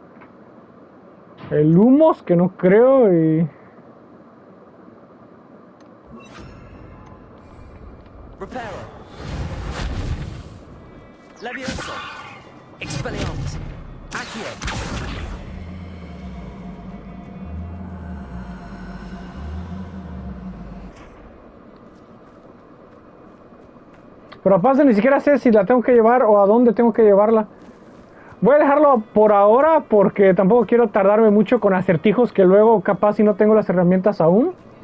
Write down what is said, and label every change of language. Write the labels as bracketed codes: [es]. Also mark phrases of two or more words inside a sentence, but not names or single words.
[es] El humos, que no creo, y... Reparo. Levioso. Expelliarmus. Accio. Pero aparte ni siquiera sé si la tengo que llevar o a dónde tengo que llevarla. Voy a dejarlo por ahora porque tampoco quiero tardarme mucho con acertijos que luego capaz si no tengo las herramientas aún.